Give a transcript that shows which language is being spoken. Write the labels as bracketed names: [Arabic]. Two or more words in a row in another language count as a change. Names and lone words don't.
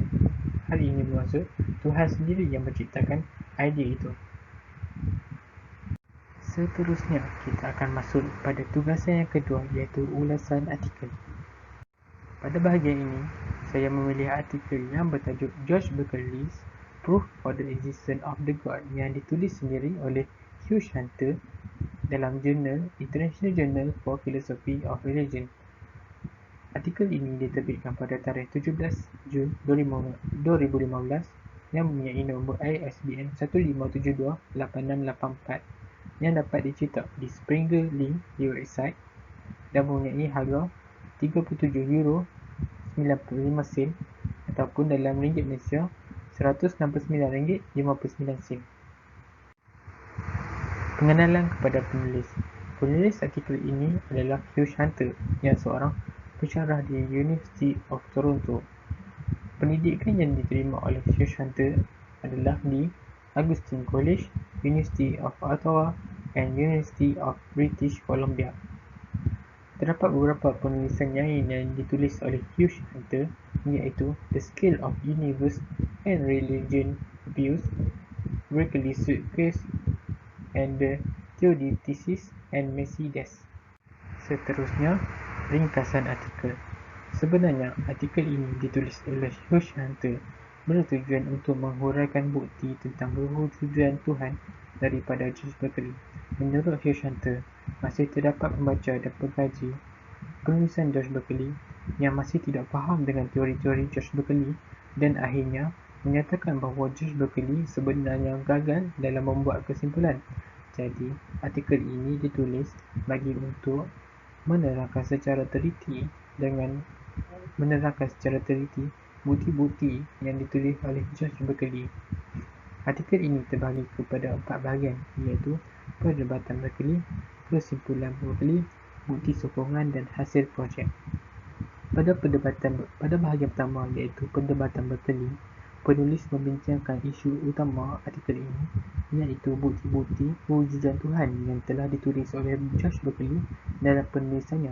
[Malay] Hal ini bermaksud Tuhan sendiri yang menciptakan idea itu. Seterusnya, kita akan masuk pada tugasan yang kedua, iaitu ulasan artikel. Pada bahagian ini, saya memilih artikel yang bertajuk George Berkeley's Proof for the Existence of the God yang ditulis sendiri oleh Hugh Hunter dalam jurnal International Journal for Philosophy of Religion. Artikel ini diterbitkan pada tarikh 17 Jun 2015 yang mempunyai nombor ISBN 15728684 yang dapat dicetak di Springer Link di website dan mempunyai harga €37.95 ataupun dalam ringgit Malaysia RM169.59. Pengenalan kepada penulis. Penulis artikel ini adalah Hugh Hunter yang seorang pensyarah di University of Toronto. Pendidikan yang diterima oleh Hugh Hunter adalah di Augustine College, University of Ottawa and University of British Columbia. Terdapat beberapa penulisan yang ditulis oleh Hugh Hunter, iaitu The Scale of Universe and Religion Abuse, Berkeley Suitcase, and the Theodicies and Mercedes. Seterusnya, ringkasan artikel. Sebenarnya, artikel ini ditulis oleh Hugh Hunter bertujuan untuk menghuraikan bukti tentang kewujudan Tuhan daripada George Berkeley. Menurut Hugh Hunter, masih terdapat pembaca dan pengkaji penulisan George Berkeley yang masih tidak faham dengan teori-teori George Berkeley dan akhirnya menyatakan bahawa George Berkeley sebenarnya gagal dalam membuat kesimpulan. Jadi, artikel ini ditulis bagi untuk menerangkan secara teliti bukti-bukti yang ditulis oleh George Berkeley. Artikel ini terbahagi kepada 4 bahagian, iaitu perdebatan Berkeley, kesimpulan Berkeley, bukti sokongan dan hasil projek. Pada bahagian pertama, iaitu perdebatan Berkeley, penulis membincangkan isu utama artikel ini, iaitu bukti-bukti kewujudan Tuhan yang telah ditulis oleh George Berkeley dalam penulisannya.